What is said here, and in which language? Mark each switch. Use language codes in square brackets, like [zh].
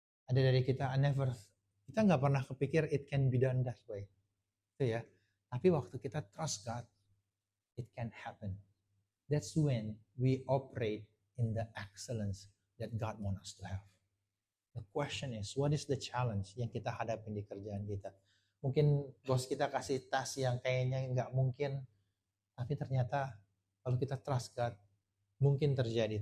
[id] Ada dari kita, kita nggak pernah kepikir [en] it can be done that way, [id] itu ya. Tapi waktu kita [en] trust God, it can happen. That's when we operate in the excellence that God wants us to have. The question is, what is the challenge [id] yang kita hadapin di kerjaan kita? Mungkin bos kita kasih task yang kayaknya nggak mungkin, tapi ternyata kalau kita [en] trust God, [id] mungkin terjadi.